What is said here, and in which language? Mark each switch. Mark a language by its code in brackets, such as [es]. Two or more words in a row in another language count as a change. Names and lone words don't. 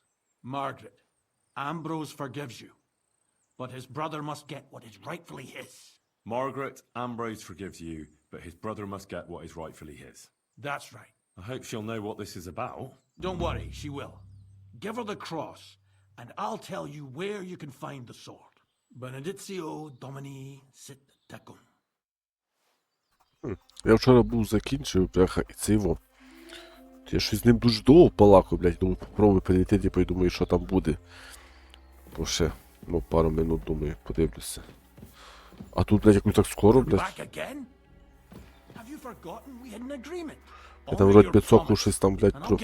[en] Margaret, Ambrose forgives you, but his brother must get what is rightfully his. Margaret, Ambrose forgives you, but his brother must get what is rightfully his. That's right. I hope she'll know what this is about. Don't worry, she will. Give her the cross, and I'll tell you where you can find the sword. [la] Benedictio Domini sit tecum. [uk] Я вчора був закінчив, бляха, і це його. Я щось з ним дуже довго балакав, блядь, думаю, попробую підійти, типу, і думаю, що там буде. Бо ще, ну, пару минут, думаю, подивлюся. А тут, блядь, якось так скоро, блядь. Я там вроді підсокнув щось там, блядь, про...